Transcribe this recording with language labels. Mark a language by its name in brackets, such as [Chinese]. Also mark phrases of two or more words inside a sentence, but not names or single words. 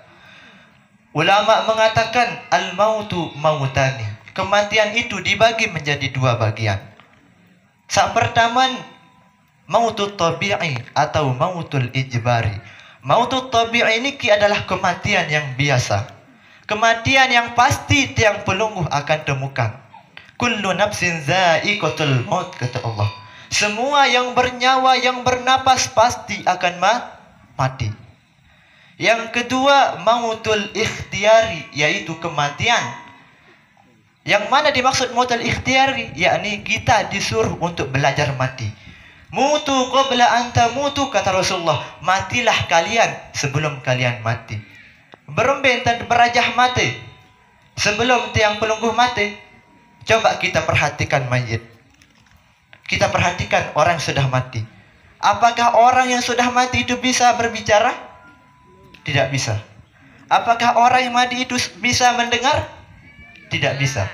[Indonesian] Ulama mengatakan [Arabic] الموت موتان. [Indonesian] Kematian itu dibagi menjadi dua bagian. Yang pertama, [Arabic] موت الطبيعي [Indonesian] atau [Arabic] موت الإجباري. موت الطبيعي [Indonesian] ini adalah kematian yang biasa. Kematian yang pasti [Sasak] tiang pelungguh [Indonesian] akan temukan. [Arabic] كل نفس ذائقة الموت, [Indonesian] kata Allah. Semua yang bernyawa, yang bernapas pasti akan mati. Yang kedua, [Arabic] موت الاختياري, [Indonesian] yaitu kematian. Yang mana dimaksud [Arabic] موت الاختياري? [Indonesian] Yakni kita disuruh untuk belajar mati. [Arabic] موتوا قبل أن تموتوا, [Indonesian] kata Rasulullah. Matilah kalian sebelum kalian mati. Berembin dan berajah mati sebelum [Sasak] tiang pelungguh [Indonesian] mati. Coba kita perhatikan mayit. Kita perhatikan orang yang sudah mati. Apakah orang yang sudah mati itu bisa berbicara? Tidak bisa. Apakah orang yang mati itu bisa mendengar? Tidak bisa.